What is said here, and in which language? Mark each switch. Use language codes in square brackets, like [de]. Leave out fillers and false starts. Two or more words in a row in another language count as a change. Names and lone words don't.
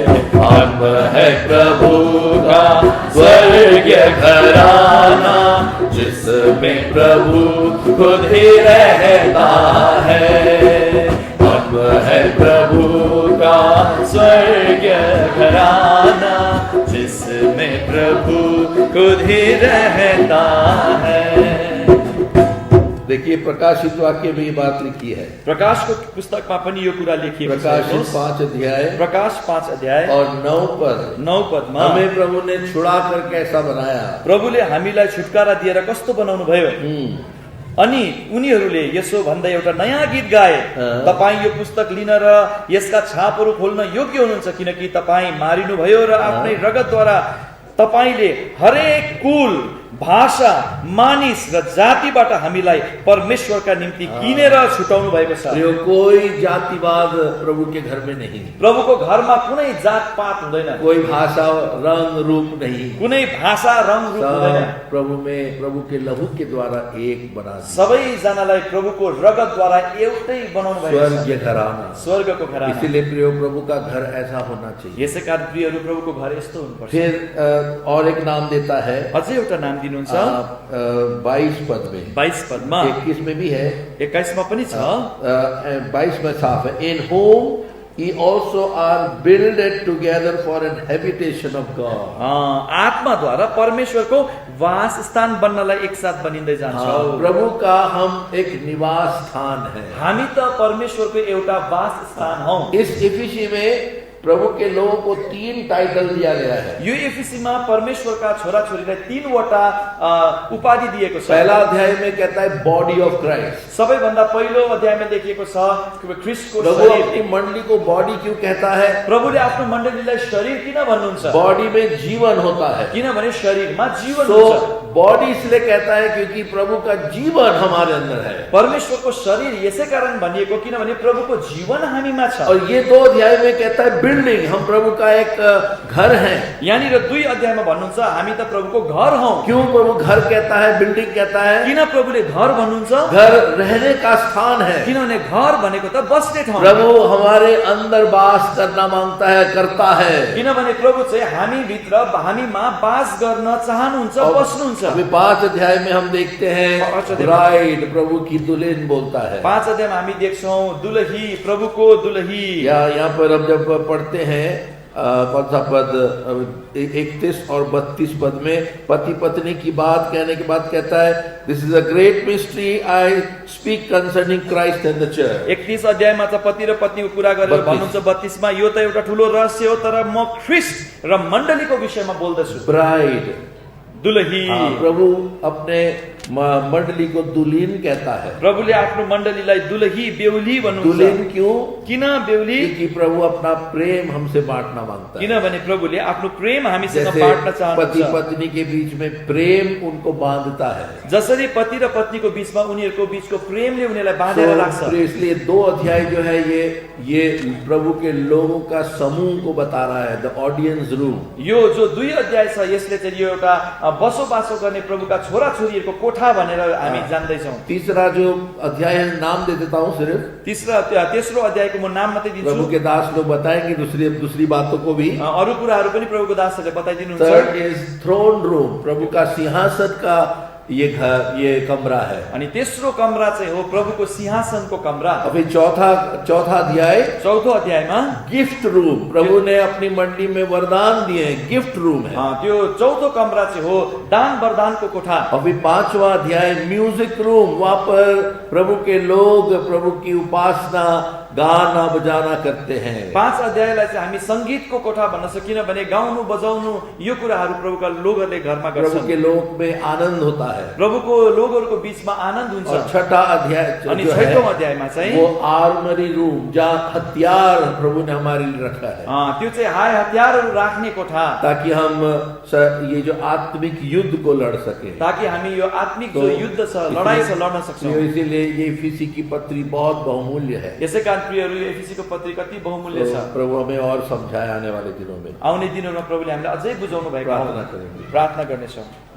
[hi] हम है प्रभु का स्वर्गीय घराना, जिसमें प्रभु खुद ही रहता है। हम है प्रभु का स्वर्गीय घराना, जिसमें प्रभु खुद ही रहता है। देखिए प्रकाशित वाक्य में ये बात लिखी है, [ne] प्रकाशको पुस्तकमा पनि यो कुरा लेखिएको छ। [hi] प्रकाशित 5 अध्याय [ne] प्रकाश 5 अध्याय [hi] और 9 पद, [ne] 9 पदमा [hi] हमें प्रभु ने छुड़ा कर कैसा बनाया, [ne] प्रभुले हामीलाई छुटकारा दिएर कस्तो बनाउनु भयो। अनि उनीहरूले यसो भन्दै एउटा नयाँ गीत गाए, तपाईँ यो पुस्तक लिन र यसका छापहरू खोल्न योग्य हुनुहुन्छ, किनकि तपाईँ मारिनु भयो र आफ्नै रगतद्वारा तपाईले हरेक कुल, भाषा, मानिस र जातिबाट हामीलाई परमेश्वरका निम्ति किनेर छुटाउनु भएको छ। [hi] यो कोई जातिवाद प्रभु के घर में नहीं, [ne] प्रभुको घरमा कुनै जात पात हुँदैन, [hi] कोई भाषा रंग रूप नहीं, [ne] कुनै भाषा रंग रूप हुँदैन। [hi] प्रभु में प्रभु के लहू के द्वारा एक बना दिया, [ne] सबैजनालाई प्रभुको रगतद्वारा एउटै बनाउनु भएको छ, [hi] स्वर्गीय घराना, [ne] स्वर्गको घराना। [hi] इसीलिए प्रिय प्रभु का घर ऐसा होना चाहिए। [ne] यसै कारण प्रियहरू प्रभुको घर यस्तो हुनुपर्छ। [hi] फिर और एक नाम देता है, [ne] अझै एउटा नाम दिनुहुन्छ [hi] 22 पद में, [ne] 22 पदमा, [hi] 21 में भी है, [ne] 21 मा पनि छ। [hi] 22 में साफ है, [en] in home ye also are builded together for an habitation of God. [ne] आत्माद्वारा परमेश्वरको वास स्थान बन्नलाई एकसाथ बनिँदै जान्छौँ। [hi] प्रभु का हम एक निवास स्थान है, [ne] हामी त परमेश्वरको एउटा वास स्थान हौ। [hi] इस इफिसी में प्रभु के लोगों को 3 टाइटल दिया गया है। [ne] यो एफिसीमा परमेश्वरका छोराछोरीलाई 3 वटा उपाधि दिएको छ। [hi] पहला अध्याय में कहता है [en] body of Christ, [ne] सबैभन्दा पहिलो अध्यायमा लेखिएको छ ख्रीष्टको प्रभु शरीर। [hi] अपनी मंडली को बॉडी क्यों कहता है? [ne] प्रभुले आफ्नो मण्डलीलाई शरीर किन भन्नुहुन्छ? [hi] बॉडी में जीवन होता है, [ne] किनभने शरीरमा जीवन तो हुन्छ। [hi] बॉडी इसलिए कहता है क्योंकि प्रभु का जीवन हमारे अंदर है। [ne] परमेश्वरको शरीर यसै कारण भनिएको किनभने प्रभुको जीवन हामीमा छ। [hi] और ये 2 अध्याय में कहता है बिल्डिंग, हम प्रभु का एक घर है। [ne] यहाँनिर 2 अध्यायमा भन्नुहुन्छ हामी त प्रभुको घर हौ। [hi] क्यों प्रभु घर कहता है, बिल्डिंग कहता है? [ne] किन प्रभुले घर भन्नुहुन्छ? [hi] घर रहने का स्थान है, [ne] किनभने घर भनेको त बस्ने ठाउँ। [hi] प्रभु हमारे अंदर वास करना मांगता है, करता है। [ne] किनभने प्रभु चाहिँ हामी भित्र हामीमा वास गर्न चाहनुहुन्छ, बस्नुहुन्छ। [hi] अभी 5 अध्याय में हम देखते हैं ब्राइड, प्रभु की दुल्हन बोलता है। [ne] 5 अध्यायमा हामी देख्छौं दुलही, प्रभुको दुलही। [hi] यहाँ पर हम जब पढ़ते हैं कौन सा पद, 31 और 32 पद में पति पत्नी की बात कहने के बाद कहता है [en] this is a great mystery I speak concerning Christ and the church. [ne] 31 अध्यायमा चाहिँ पति र पत्नीको कुरा गरेर भन्नुहुन्छ। 32 मा यो त एउटा ठूलो रहस्य हो, तर म ख्रीष्ट र मण्डलीको विषयमा बोल्दछु। [hi] ब्राइड, [ne] दुलही। [hi] प्रभु अपने मंडली को दुल्हीन कहता है। [ne] प्रभुले आफ्नो मण्डलीलाई दुलही बेहुली भन्नुहुन्छ। [hi] दुल्हीन क्यों? [ne] किन बेहुली? [hi] क्योंकि प्रभु अपना प्रेम हमसे बांटना मांगता है। [ne] किनभने प्रभुले आफ्नो प्रेम हामीसँग [hi] जैसे [ne] बाँड्न [hi] पति [ne] चाहनुहुन्छ। [hi] पत्नी के बीच में प्रेम उनको बांधता है, [ne] जसरी पति र पत्नीको बीचमा उनीहरूको बीचको प्रेमले उनीहरूलाई बाँधेर राख्छ। [hi] तो इसलिए 2 अध्याय जो है ये प्रभु के लोगों का समूह को बता रहा है, [en] the audience room. [ne] यो जो 2 अध्याय छ यसले चाहिँ यो एउटा बसोबासो गर्ने प्रभुका छोरा छोरीहरूको कोठा भनेर हामी जान्दैछौँ। [hi] तीसरा जो अध्याय है, नाम दे देता हूँ सिर्फ, [ne] तेस्रो अध्यायको म नाम मात्रै दिन्छु। [hi] प्रभु के दास लोग बताएंगे दूसरी बातों को भी। [ne] अरू कुराहरू पनि प्रभुको दासहरूले बताइदिनुहुन्छ। [en] third is throne room, [hi] प्रभु का सिंहासन का ये घर, ये कमरा है। [ne] अनि तेस्रो कमरा चाहिँ हो प्रभुको सिंहासनको कमरा। [hi] अभी चौथा अध्याय, [ne] चौथो अध्यायमा [en] gift room, [hi] प्रभु ने अपनी मंडली में वरदान दिए हैं, [en] gift room [hi] है। [ne] त्यो चौथो कमरा चाहिँ हो दान वरदानको कोठा। [hi] अभी 5वां अध्याय [en] music room, [hi] वहां पर प्रभु के लोग प्रभु की उपासना गाना बजाना करते हैं। [ne] 5 अध्यायलाई चाहिँ हामी संगीतको कोठा भन्न सक्छ, किनभने गाउनु बजाउनु यो कुराहरू प्रभुका लोगहरूले घरमा गर्छन्। [hi] प्रभु के लोक में आनंद होता है, [ne] प्रभुको लोगहरूको बीचमा आनन्द हुन्छ। [hi] और छठा अध्याय [ne] अनि [hi] जो [ne] 6औं [hi] है [ne] अध्यायमा चाहिँ [hi] वो [en] armory room, [hi] जहाँ हथियार प्रभु ने हमारे लिए रखा है, [ne] त्यो चाहिँ हाय हतियारहरू राख्ने कोठा, [hi] ताकि हम ये जो आत्मिक युद्ध को लड़ सके, [ne] ताकि हामी यो आत्मिक जो युद्ध छ, लडाई छ, लड्न सक्छौँ। [hi] इसीलिए ये इफिसी की पत्री बहुत बहुमूल्य है। [ne] यसै कारण प्रियहरू एफिसीको पत्री कति बहुमूल्य तो छ। [hi] प्रभु हमें और समझाए आने वाले दिनों में। [ne] आउने दिनहरूमा प्रभुले हामीलाई अझै बुझाउनु भएको [hi] प्रार्थना करेंगे। [ne] प्रार्थना गर्नेछौँ।